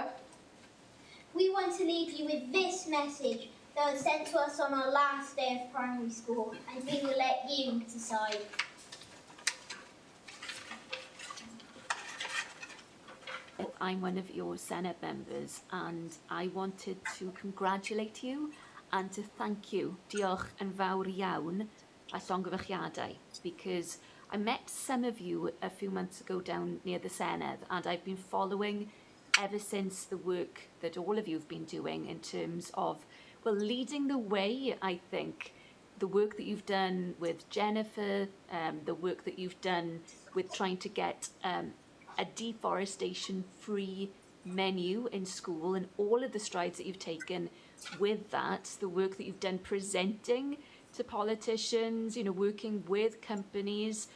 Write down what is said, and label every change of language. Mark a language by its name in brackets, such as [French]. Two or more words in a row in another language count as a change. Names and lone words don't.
[English] we want to leave you with this message that was sent to us on our last day of primary school, and we will let you decide. I'm one of your Senate members, and I wanted to congratulate you and to thank you. [Welsh] Diolch yn fawr iawn a llongyfarchiadau, [English] because I met some of you a few months ago down near the Senedd, and I've been following ever since the work that all of you have been doing in terms of, well, leading the way, I think. The work that you've done with Jennifer, the work that you've done with trying to get a deforestation-free menu in school, and all of the strides that you've taken with that, the work that you've done presenting to politicians, you know, working with companies.